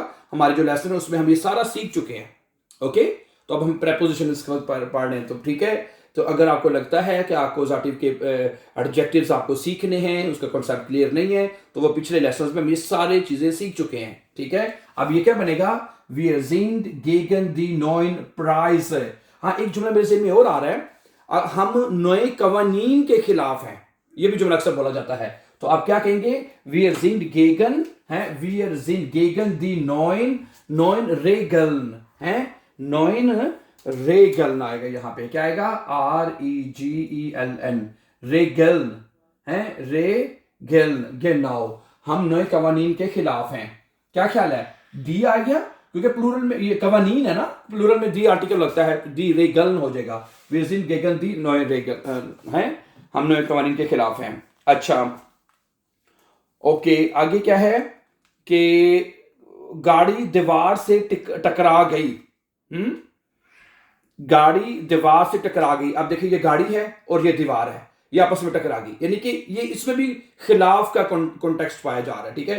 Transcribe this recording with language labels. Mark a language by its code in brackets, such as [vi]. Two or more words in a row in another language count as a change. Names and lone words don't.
[hi] हमारे जो लेसन है उसमें हम ये सारा सीख चुके हैं। ओके, तो अब हम प्रेपोजिशन पढ़ रहे हैं, तो ठीक है। तो अगर आपको लगता है कि अक्वजाटिव के एडजेक्टिव्स आपको सीखने हैं, उसका कॉन्सेप्ट क्लियर नहीं है, तो वो पिछले लेसन्स में हम ये सारी चीजें सीख चुके हैं, ठीक है। अब ये क्या बनेगा? [de] Wir sind gegen die neuen Preise। [hi] हाँ, एक जुमला मेरे ज़हन में और आ रहा है, हम नए कवानीन के खिलाफ हैं। ये भी जुमला अक्सर बोला जाता है। तो आप क्या कहेंगे? [de] Wir sind gegen, हैं, wir sind gegen die neuen Regeln, हैं, neuen Regeln [hi] आएगा यहाँ पे, क्या आएगा? [de] REGELN, Regeln, हैं, Regeln, genau, [hi] हम नए कवानीन के खिलाफ हैं। क्या ख्याल है? डी आ गया क्योंकि प्लूरल में ये कवानीन है ना, प्लूरल में डी आर्टिकल लगता है, [de] die Regel [hi] हो जाएगा। [de] Wir sind gegen die neue Regeln, [hi] हैं, हम नए कवानीन के खिलाफ हैं। अच्छा, ओके, आगे क्या है कि गाड़ी दीवार से टकरा गई। गाड़ी दीवार से टकरा गई। अब देखिए, ये गाड़ी है और ये दीवार है, ये आपस में टकरा गई, यानी कि ये इसमें भी खिलाफ का कॉन्टेक्स्ट पाया जा रहा है, ठीक है।